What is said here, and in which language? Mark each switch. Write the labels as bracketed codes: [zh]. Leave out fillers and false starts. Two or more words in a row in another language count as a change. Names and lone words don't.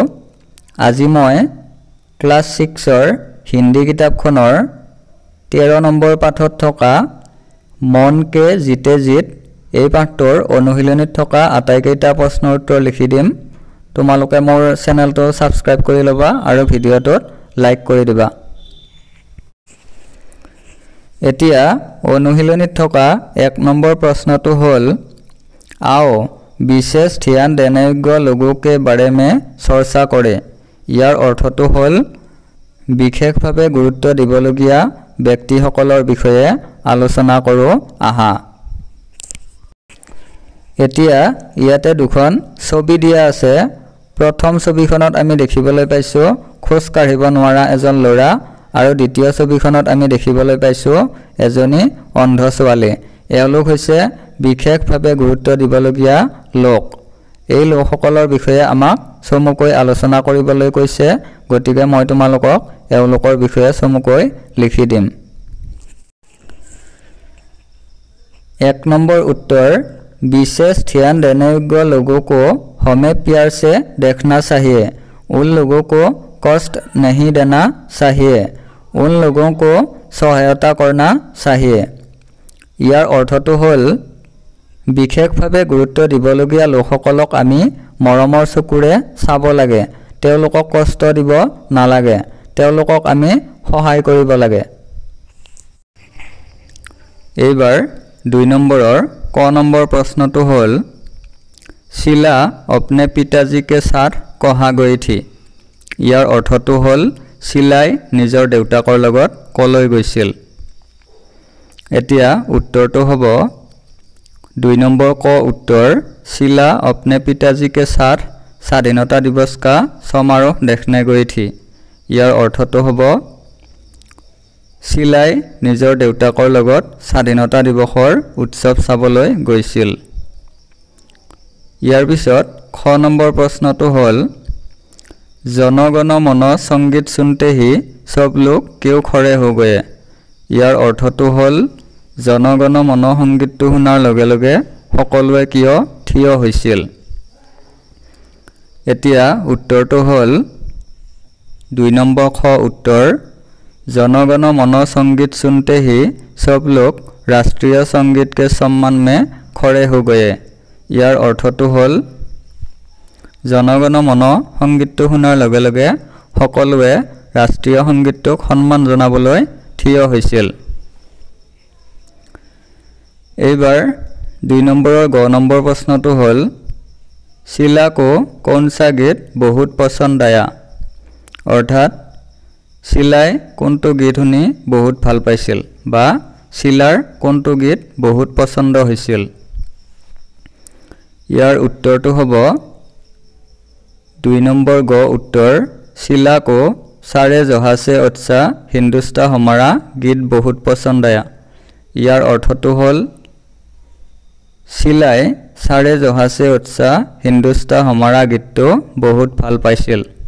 [as] আজি মই ক্লাছ 6ৰ হিন্দী কিতাপখনৰ 13 নম্বৰ পাঠত থকা মন কে জিতে জিত এই পাঠটোৰ অনুশীলনীত থকা আটাইকেইটা প্ৰশ্নৰ উত্তৰ লিখি দিম। তোমালোকে মোৰ চেনেলটো সাবস্ক্ৰাইব কৰি লবা আৰু ভিডিঅ'টোত লাইক কৰি দিবা। এতিয়া অনুশীলনীত থকা 1 নম্বৰ प्रश्नটো হল [hi] आओ विशेष ध्यान देने योग्य लोगों के बारे में चर्चा करे। [as] ইয়াৰ অৰ্থটো হল বিশেষভাৱে গুৰুত্ব দিবলগীয়া ব্যক্তিসকলৰ বিষয়ে আলোচনা কৰো আহা। এতিয়া ইয়াতে দুখন ছবি দিয়া আছে। প্ৰথম ছবিখনত আমি দেখিবলৈ পাইছো খোজ কাঢ়িব নোৱাৰা এজন ল'ৰা আৰু দ্বিতীয় ছবিখনত আমি দেখিবলৈ পাইছো এজনী অন্ধ ছোৱালী। এওঁলোক হৈছে বিশেষভাৱে গুৰুত্ব দিবলগীয়া লোক। এই লোকসকলৰ বিষয়ে আমাক চমুকৈ আলোচনা কৰিবলৈ কৈছে, গতিকে মই তোমালোকক এওঁলোকৰ বিষয়ে চমুকৈ লিখি দিম। [hi] 1 নম্বৰ उत्तर विशेष ध्यान देने योग्य लोगों को हमें प्यार से देखना चाहिए। उन लोगों को कष्ट नहीं देना चाहिए। उन लोगों को सहायता करना चाहिए। [as] ইয়াৰ অৰ্থটো হল বিশেষভাৱে গুৰুত্ব দিবলগীয়া লোকসকলক আমি মৰমৰ চকুৰে চাব লাগে। তেওঁলোকক কষ্ট দিব নালাগে। তেওঁলোকক আমি সহায় কৰিব লাগে। এইবাৰ 2 নম্বৰৰ ক নম্বৰ প্ৰশ্নটো হল [hi] शीला अपने पिताजी के साथ कहाँ गई थी। [as] ইয়াৰ অৰ্থটো হল शीलाई নিজৰ দেউতাকৰ লগত কলৈ গৈছিল। এতিয়া উত্তৰটো হ'ব 2 নম্বৰ ক [hi] उत्तर शीला अपने पिताजी के साथ स्वाधीनता दिवस का समारोह देखने गई थी। [as] ইয়াৰ অৰ্থটো হ'ব शीलाई নিজৰ দেউতাকৰ লগত স্বাধীনতা দিৱসৰ উৎসৱ চাবলৈ গৈছিল। ইয়াৰ পিছত খ নম্বৰ প্ৰশ্নটো হল [hi] जनगण मन संगीत सुनते ही सब लोग क्यों खड़े हो गए। [as] ইয়াৰ অৰ্থটো হল जनगण मन संगीतটো শুনাৰ লগে লগে সকলোৱে কিয় থিয় হৈছিল। এতিয়া উত্তৰটো হল 2 নম্বৰ খ [hi] उत्तर जनगण मन संगीत सुनते ही सब लोग राष्ट्रीय संगीत के सम्मान में खड़े हो गए। [as] ইয়াৰ অৰ্থটো হল जनगण मन संगीतটো শুনাৰ লগে লগে সকলোৱে ৰাষ্ট্ৰীয় সংগীতটোক সন্মান জনাবলৈ থিয় হৈছিল। এইবাৰ 2 নম্বৰৰ গ নম্বৰ প্ৰশ্নটো হল [hi] शीला को कौन सा गीत बहुत पसंद आया। [as] অৰ্থাৎ শীলাই কোনটো গীত শুনি বহুত ভাল পাইছিল বা शीलाৰ কোনটো গীত বহুত পছন্দ হৈছিল। ইয়াৰ উত্তৰটো হ'ব 2 নম্বৰ ग [hi] उत्तर शीला को सारे जहाँ से अच्छा हिंदुस्तान हमारा गीत बहुत पसंद आया। [as] ইয়াৰ অৰ্থটো হল शीलाई सारे जहाँ से अच्छा हिंदुस्तान हमारा गीतটো बहुत ভাল পাইছিল।